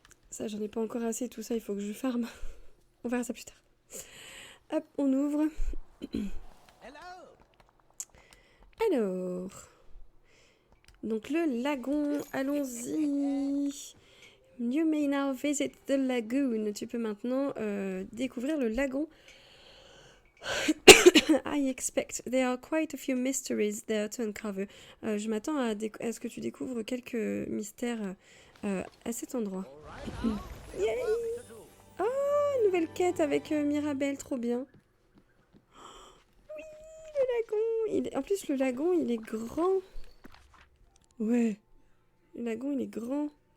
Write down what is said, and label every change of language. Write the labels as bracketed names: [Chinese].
[French] Ça, j'en ai pas encore assez, tout ça, il faut que je farme. On verra ça plus tard. Hop, on ouvre. Alors, donc le lagon, allons-y. [English] You may now visit the lagoon. [French] Tu peux maintenant découvrir le lagon. [English] I expect there are quite a few mysteries there to uncover. [French] Je m'attends à ce que tu découvres quelques mystères à cet endroit. Yay! Oh, nouvelle quête avec Mirabelle, trop bien. Oui, le lagon. En plus, le lagon, il est grand. Ouais. Le lagon, il est grand.